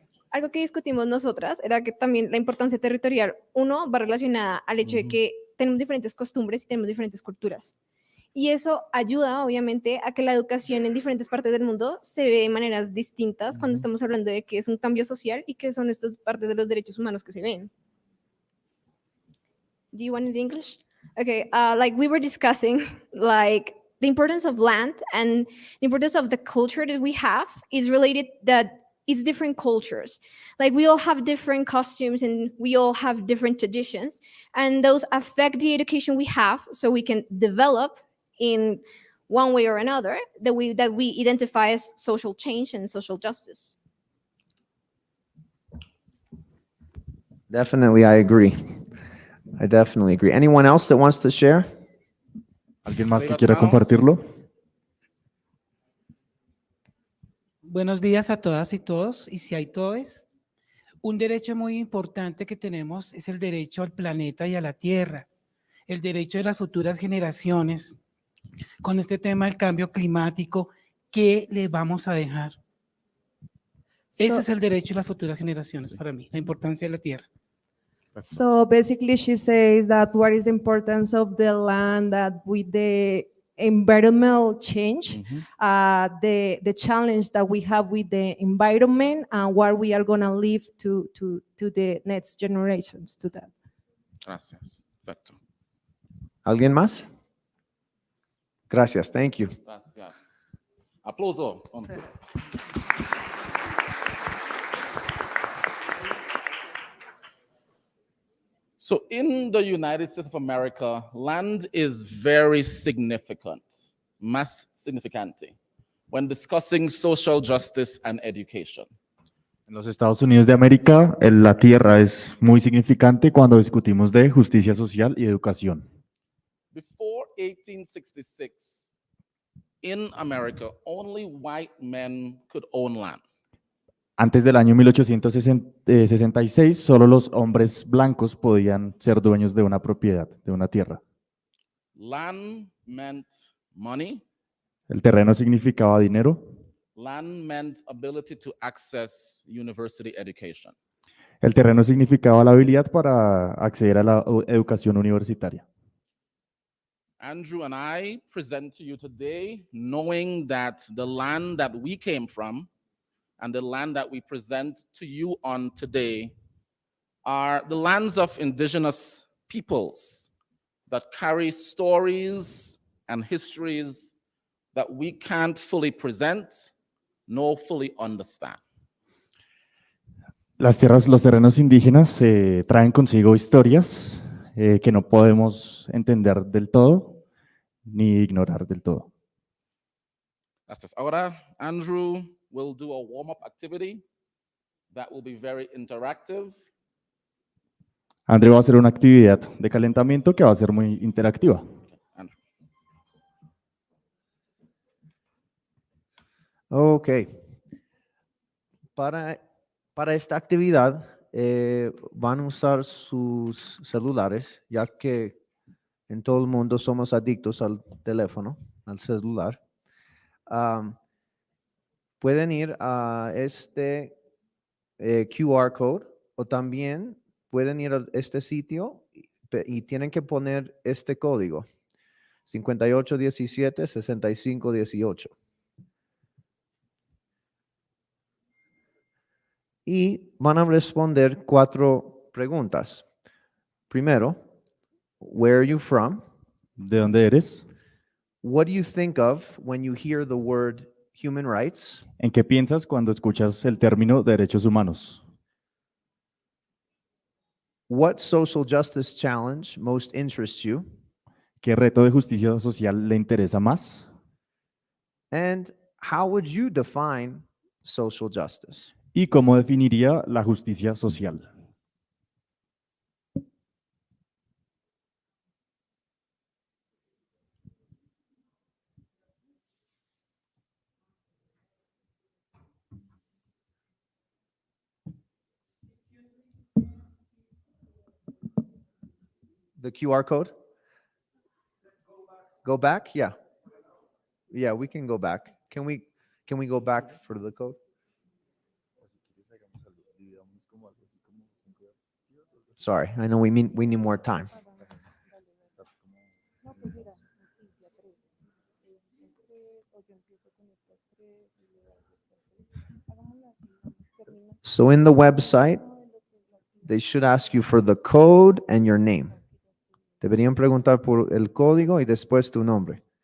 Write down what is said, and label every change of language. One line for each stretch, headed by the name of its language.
Spanish: Algo que discutimos nosotras era que también la importancia territorial, uno, va relacionada al hecho de que tenemos diferentes costumbres y tenemos diferentes culturas. Y eso ayuda, obviamente, a que la educación en diferentes partes del mundo se ve de maneras distintas cuando estamos hablando de que es un cambio social y que son estas partes de los derechos humanos que se ven.
English: Do you want it in English? Okay, like we were discussing, like the importance of land and the importance of the culture that we have is related that it's different cultures. Like we all have different costumes and we all have different traditions, and those affect the education we have so we can develop in one way or another that we identify as social change and social justice. Definitely, I agree. I definitely agree. Anyone else that wants to share?
Spanish: ¿Alguien más que quiera compartirlo? Buenos días a todas y todos, y si hay todes. Un derecho muy importante que tenemos es el derecho al planeta y a la tierra, el derecho de las futuras generaciones. Con este tema del cambio climático, ¿qué le vamos a dejar? Ese es el derecho de las futuras generaciones para mí, la importancia de la tierra.
English: So basically she says that what is the importance of the land, that with the environmental change, the challenge that we have with the environment and what we are going to leave to the next generations to that.
Spanish: Gracias. Perfecto. ¿Alguien más? Gracias.
English: Thank you.
Spanish: Gracias. Aplauso.
English: So in the United States of America, land is very significant,
Spanish: más significante.
English: when discussing social justice and education.
Spanish: En los Estados Unidos de América, la tierra es muy significante cuando discutimos de justicia social y educación.
English: Before 1866, in America, only white men could own land.
Spanish: Antes del año 1866, solo los hombres blancos podían ser dueños de una propiedad, de una tierra.
English: Land meant money.
Spanish: El terreno significaba dinero.
English: Land meant ability to access university education.
Spanish: El terreno significaba la habilidad para acceder a la educación universitaria.
English: Andrew and I present to you today knowing that the land that we came from and the land that we present to you on today are the lands of indigenous peoples that carry stories and histories that we can't fully present nor fully understand.
Spanish: Las tierras, los terrenos indígenas traen consigo historias que no podemos entender del todo ni ignorar del todo. Gracias. Ahora,
English: Andrew will do a warm-up activity that will be very interactive.
Spanish: André va a hacer una actividad de calentamiento que va a ser muy interactiva. Andrew. Ok. Para esta actividad van a usar sus celulares, ya que en todo el mundo somos adictos al teléfono, al celular. Pueden ir a este QR code o también pueden ir a este sitio y tienen que poner este código, 5817-6518. Y van a responder 4 preguntas. Primero,
English: where are you from?
Spanish: ¿De dónde eres?
English: What do you think of when you hear the word human rights?
Spanish: ¿En qué piensas cuando escuchas el término derechos humanos?
English: What social justice challenge most interests you?
Spanish: ¿Qué reto de justicia social le interesa más?
English: And how would you define social justice?
Spanish: ¿Y cómo definiría la justicia social?
English: The QR code? Go back? Yeah. Yeah, we can go back. Can we go back for the code? Sorry, I know we need more time. So in the website, they should ask you for the code and your name.
Spanish: Deberían preguntar por el código y después tu nombre.